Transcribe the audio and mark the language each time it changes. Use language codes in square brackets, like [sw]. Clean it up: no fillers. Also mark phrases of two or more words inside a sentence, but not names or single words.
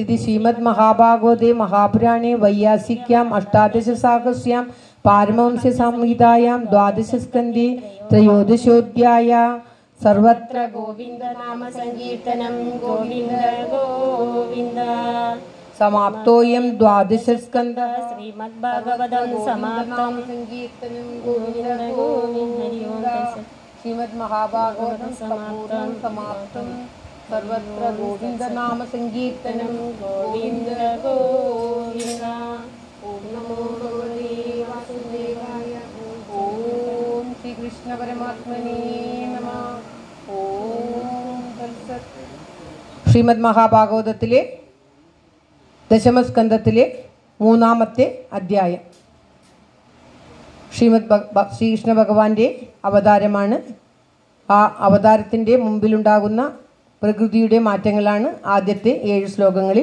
[sa] ഇതി ശ്രീമദ് മഹാഭാഗവതേ മഹാപുരാണേ വൈയാസിക്യാം അഷ്ടാദശസാഹസ്യാം പാരമഹംസ്യ സംഹിതായാം ദ്വാദശസ്കന്ധേ ത്രയോദശോധ്യായ. സർവത്ര ഗോവിന്ദ നാമ സങ്കീർത്തനം ഗോവിന്ദ ഗോവിന്ദ. समाप्तोऽयं द्वादशस्कन्धः श्रीमद्भागवतं समाप्तं संकीर्तनं गोविन्द गोविन्द हरि ओं तत्सत् श्रीमद्महाभागवतं सम्पूर्णं समाप्तं सर्वत्र गोविन्द नाम संकीर्तनं गोविन्द गोविन्द ओम नमो भगवते वासुदेवाय ओम श्री कृष्ण परमात्मने नमः ओम तत्सत् [ml] ശ്രീമദ് മഹാഭാഗവതത്തിലെ ദശമസ്കന്ധത്തിലെ മൂന്നാമത്തെ അധ്യായം. ശ്രീകൃഷ്ണ ഭഗവാന്റെ അവതാരമാണ്. ആ അവതാരത്തിൻ്റെ മുമ്പിലുണ്ടാകുന്ന പ്രകൃതിയുടെ മാറ്റങ്ങളാണ് ആദ്യത്തെ 7 ശ്ലോകങ്ങളിൽ.